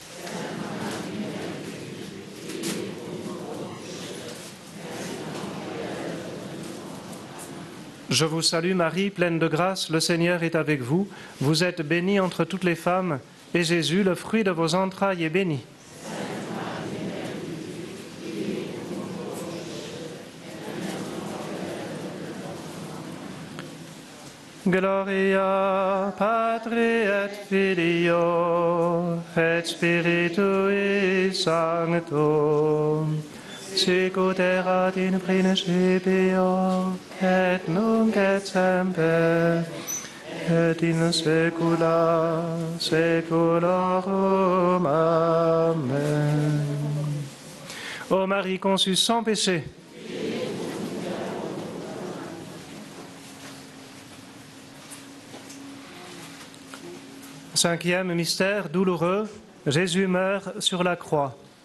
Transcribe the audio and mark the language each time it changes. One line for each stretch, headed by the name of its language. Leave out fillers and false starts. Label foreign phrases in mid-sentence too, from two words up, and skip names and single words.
French: Je vous salue Marie, pleine de grâce, le Seigneur est avec vous. Vous êtes bénie entre toutes les femmes, et Jésus, le fruit de vos entrailles, est béni.
Latin: Gloria Patri et Filio et Spiritui Sanctum, sic ut erat in principio et nunc et semper et in saecula saeculorum. Amen.
French: Ô Marie conçue sans péché, cinquième mystère douloureux, Jésus meurt sur la croix.